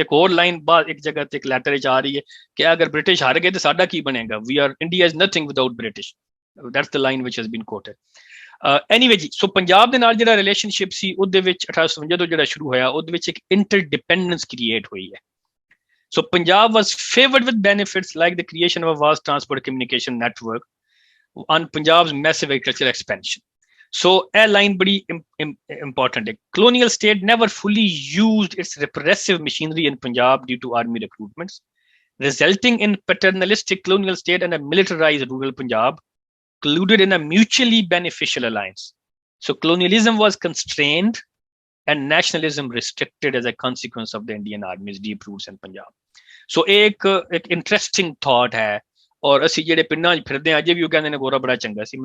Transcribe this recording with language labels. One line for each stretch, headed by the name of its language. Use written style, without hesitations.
Punjabi: ਇੱਕ ਹੋਰ ਲਾਈਨ ਬਾਅਦ ਇੱਕ ਜਗ੍ਹਾ ਤੇ ਇੱਕ ਲੈਟਰ ਵਿੱਚ ਆ ਰਹੀ ਹੈ ਕਿ ਅਗਰ ਬ੍ਰਿਟਿਸ਼ ਹਾਰ ਗਏ ਤੇ ਸਾਡਾ ਕੀ ਬਣੇਗਾ,
English: We are India is nothing without British, that's the line which has been quoted.
Punjabi: Anyway ਜੀ, ਸੋ ਪੰਜਾਬ ਦੇ ਨਾਲ ਜਿਹੜਾ ਰਿਲੇਸ਼ਨਸ਼ਿਪ ਸੀ ਉਹਦੇ ਵਿੱਚ 1857 ਤੋਂ ਜਿਹੜਾ ਸ਼ੁਰੂ ਹੋਇਆ, ਉਹਦੇ ਵਿੱਚ ਇੱਕ ਇੰਟਰਡਿਪੈਂਡੈਂਸ ਕ੍ਰੀਏਟ ਹੋਈ ਹੈ।
English: So Punjab was favored with benefits like the creation of a vast transport communication network on Punjab's massive agricultural expansion. So a line very important. Colonial state never fully used its repressive machinery in Punjab due to army recruitments, resulting in paternalistic colonial state and a militarized rural Punjab colluded in a mutually beneficial alliance. So colonialism was constrained and nationalism restricted as a consequence of the Indian Army's deep roots in Punjab.
Punjabi: So
Hindi: एक interesting thought है, और
Punjabi: ਅਸੀਂ ਜਿਹੜੇ ਪਿੰਡਾਂ 'ਚ ਫਿਰਦੇ ਹਾਂ ਅਜੇ ਵੀ ਉਹ ਕਹਿੰਦੇ ਨੇ ਗੋਰਾ ਬੜਾ ਚੰਗਾ ਸੀ।